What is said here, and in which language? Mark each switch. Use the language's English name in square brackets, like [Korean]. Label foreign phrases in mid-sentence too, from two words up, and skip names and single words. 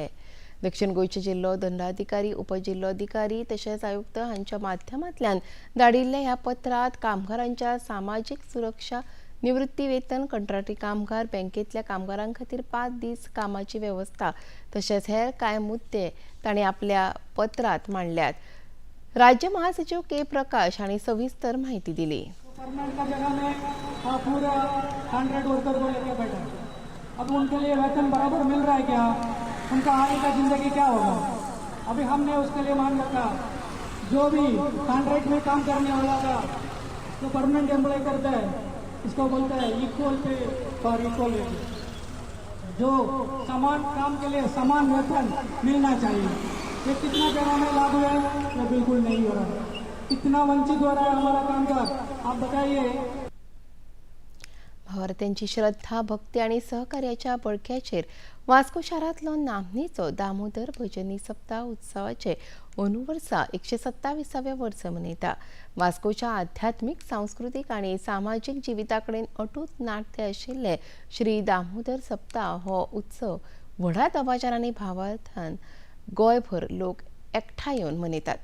[Konkani] दक्षिण गोंयचे जिल्लो दंडाधिकारी, उपजिल्लोधिकारी तशेंच आयुक्त हांच्या माध्यमांतल्यान धाडिल्ल्या ह्या पत्रांत कामगारांच्या सामाजीक सुरक्षा, निवृत्ती वेतन, कंत्राटी कामगार, बँकेतल्या कामगारां खातीर 5 दीस कामाची वेवस्था तशेंच हेर कांय मुद्दे तांणी आपल्या पत्रांत मांडल्यात। राज्य महासचिव के प्रकाश हांणी सविस्तर माहिती दिली। [Hindi] अब उनके लिए वेतन बराबर मिल रहा है क्या? उनका आगे का जिंदगी क्या होगा? अभी हमने उसके लिए मांग रखा, जो भी कॉन्ट्रैक्ट में काम करने वाला का जो [English] permanent employ [Hindi] करता है इसको बोलता है [English] equal pay for equal [Hindi] वेतन। जो समान काम के लिए समान वेतन मिलना चाहिए। ये कितना जगह में लागू है? ये बिल्कुल नहीं हो रहा। कितना वंचित हो रहा है हमारा कामगार, आप बताइए। [Konkani] भारतीयांची श्रद्धा, भक्ती आणि सहकार्याच्या बळग्याचेर वास्को शारांतलो नामनेचो दामोदर भजनी सप्ताह उत्सवाचे वर्सा 127व्या वर्स मनयता। वास्कोच्या आध्यात्मिक, सांस्कृतिक आणि सामाजिक जिविताकडेन अटूट नाते आशिल्ले श्री दामोदर सप्ताह हो उत्सव व्हडा दबाज्यान भावार्थान गोंयभर लोक एकठांय येवन मनयतात।